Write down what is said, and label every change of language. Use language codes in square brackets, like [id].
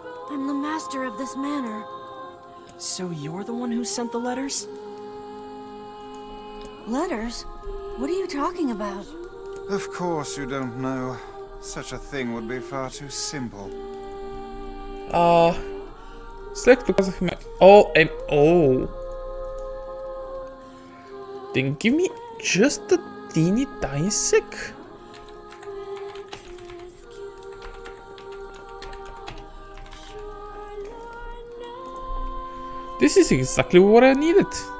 [en] I'm the master of this manor. So you're the one who sent the letters? Letters? What are you talking about? Of course you don't know. Such a thing would be far too simple. [bg] След като казахме oh. [en] Then give me just a teeny tiny sec. This is exactly what I needed.